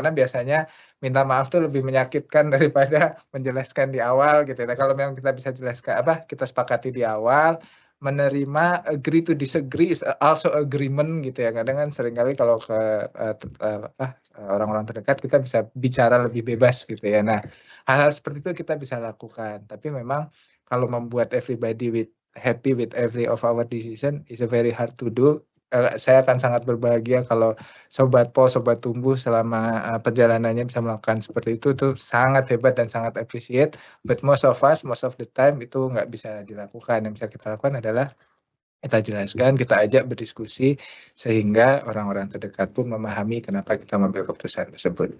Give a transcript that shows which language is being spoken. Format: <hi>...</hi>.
<id>Karena biasanya minta maaf tuh lebih menyakitkan daripada menjelaskan di awal gitu ya. Kalau memang kita bisa jelaskan kita sepakati di awal, menerima</id> <en>agree to disagree is also agreement</en> <id>gitu ya. Kadang kan seringkali kalau ke orang-orang terdekat kita bisa bicara lebih bebas gitu ya. Nah, hal-hal seperti itu kita bisa lakukan. Tapi memang kalau membuat</id> <en>everybody happy with every of our decision is a very hard to do.</en> <id>Saya akan sangat berbahagia kalau Sobat Pol, Sobat Tumbuh selama perjalanannya bisa melakukan seperti itu. Itu sangat hebat dan sangat appreciate.</id> <en>But most of the time</en> <id>itu nggak bisa dilakukan. Yang bisa kita lakukan adalah kita jelaskan, kita ajak berdiskusi sehingga orang-orang terdekat pun memahami kenapa kita mengambil keputusan tersebut.</id>